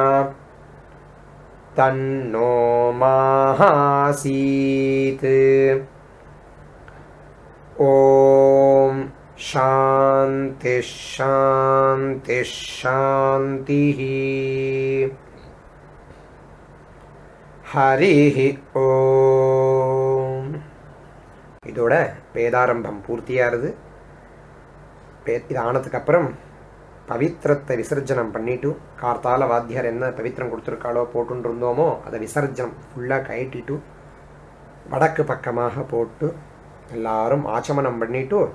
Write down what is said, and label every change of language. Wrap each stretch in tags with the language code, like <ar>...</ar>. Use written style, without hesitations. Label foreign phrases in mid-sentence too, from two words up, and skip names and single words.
<sa>तन्नो माहासीत् ॐ शान्ति शान्ति शान्तिः हरिः ॐ</sa> <ta>இதோட வேதாரம்பம் பூர்த்தியாகுது. இது ஆனதுக்கப்புறம் பவித்திரத்தை விசர்ஜனம் பண்ணிவிட்டு கார்த்தால வாத்தியார் என்ன பவித்திரம் கொடுத்துருக்காளோ போட்டுன்னு இருந்தோமோ அதை விசர்ஜனம் ஃபுல்லாக கட்டிட்டு வடக்கு பக்கமாக போட்டு எல்லாரும் ஆச்சமனம் பண்ணிவிட்டு</ta>